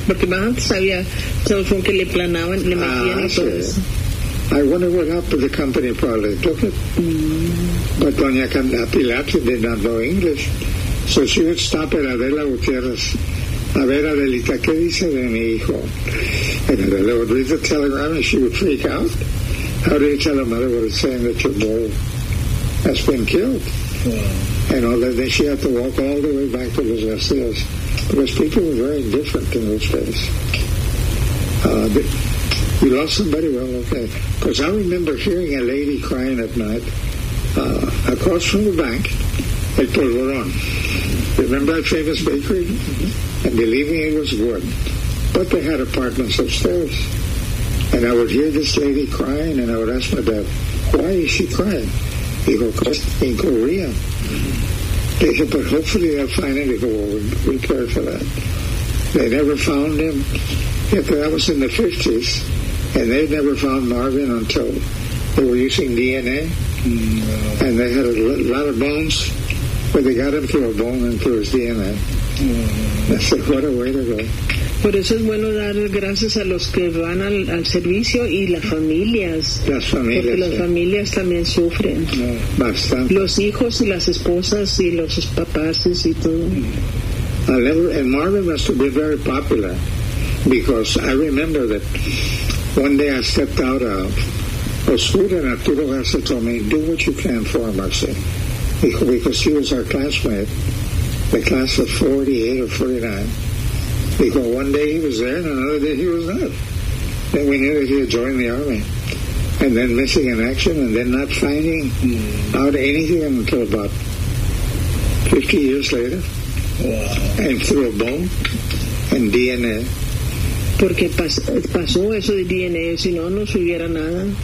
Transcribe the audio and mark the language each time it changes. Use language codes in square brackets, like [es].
[es] Porque más antes había teléfono que le planaban, le metían y todo eso. [en] I wonder what happened to the company, probably took it. Mm-hmm. But Doña Pilar did not know English. So she would stop at Adela Gutierrez. [es] A ver, Adelita, ¿qué dice de mi hijo? [en] And Adela would read the telegram and she would freak out. How do you tell a mother what it's saying that your boy has been killed? Yeah. And all that, then she had to walk all the way back to Los Garcias. Because people were very different in those days. You lost somebody? Well, okay. Because I remember hearing a lady crying at night across from the bank at Polvorón. Remember that famous bakery? And believing it was good. But they had apartments upstairs. And I would hear this lady crying, and I would ask my dad, why is she crying? He goes, because in Korea. They said, but hopefully they'll find him. He goes, well, we'll care for that. They never found him. Yeah, that was in the 50s. And they never found Marvin until they were using DNA. Wow. And they had a lot of bones, but they got him through a bone and through his DNA. Wow. I said, what a way to go. [es] Por eso es bueno dar gracias a los que van al servicio y las familias. Las familias. Porque las familias también sufren. Yeah. Bastante. Los hijos y las esposas y los papás y todo. [en] And Marvin must have been very popular because I remember that one day I stepped out of school and Arturo Garza told me, do what you can for Marcy. Because he was our classmate, the class of 48 or 49. Because one day he was there and another day he was not. Then we knew that he had joined the army. And then missing in action and then not finding out anything until about 50 years later. Wow. And through a bone and DNA. [es] Porque pasó eso de DNA, si no, no subiera nada.